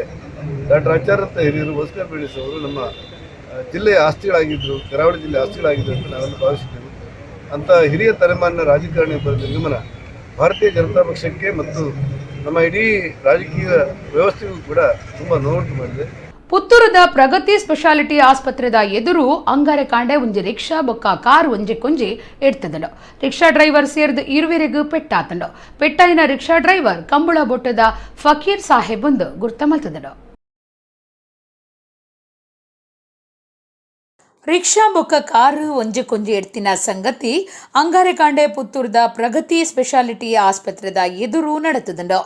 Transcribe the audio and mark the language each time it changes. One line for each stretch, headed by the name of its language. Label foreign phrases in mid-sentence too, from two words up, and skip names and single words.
Kannada: ಡಾಕ್ಟರ್ ಆಚಾರ್ಯ ಅಂತ ಹಿರಿಯರು ಓಸ್ಕರ್ ಫೆರ್ನಾಂಡಿಸ್ ಅವರು ನಮ್ಮ ಜಿಲ್ಲೆಯ ಆಸ್ತಿಗಳಾಗಿದ್ದರು, ಕರಾವಳಿ ಜಿಲ್ಲೆ ಆಸ್ತಿಗಳಾಗಿದ್ದರು ಅಂತ ನಾವೆಲ್ಲ ಭಾವಿಸಿದ್ದೇವೆ. ಅಂಥ ಹಿರಿಯ ತಲೆಮಾರಿನ ರಾಜಕಾರಣಿಗಳ ನಿರ್ಗಮನ ಭಾರತೀಯ ಜನತಾ ಪಕ್ಷಕ್ಕೆ ಮತ್ತು ನಮ್ಮ ಇಡೀ ರಾಜಕೀಯ ವ್ಯವಸ್ಥೆಗೂ ಕೂಡ ತುಂಬ ನೋವುಂಟು ಮಾಡಿದೆ.
Tulu: ಪುತ್ತೂರದ ಪ್ರಗತಿ ಸ್ಪೆಷಾಲಿಟಿ ಆಸ್ಪತ್ರೆದ ಎದುರು ಅಂಗಾರೆ ಕಾಂಡೆ ಒಂಜಿ ರಿಕ್ಷಾ ಬೊಕ್ಕ ಕಾರ್ ಒಂಜೆ ಕೊಂಜಿ ಎಡ್ತದಳು.
English: rickshaw driver
Tulu: ಸೇರ್ದು ಇರುವೆರೆಗೂ ಪೆಟ್ಟಾತಂಡು. ಪೆಟ್ಟಾಯಿನ
English: rickshaw driver
Tulu: ಕಂಬಳ ಬೊಟ್ಟದ ಫಕೀರ್ ಸಾಹೇಬ್ ಒಂದು ಗುರ್ತ ಮಲ್ತದಳು. ರಿಕ್ಷಾ ಬೊಕ್ಕ ಕಾರು ಒಂಜೆ ಕೊಂಜಿ ಎಡ್ತಿನ ಸಂಗತಿ ಅಂಗಾರೆಕಾಂಡೆ ಪುತ್ತೂರ್ದ ಪ್ರಗತಿ ಸ್ಪೆಷಾಲಿಟಿ ಆಸ್ಪತ್ರೆದ ಎದುರು ನಡೆತದಂಡು.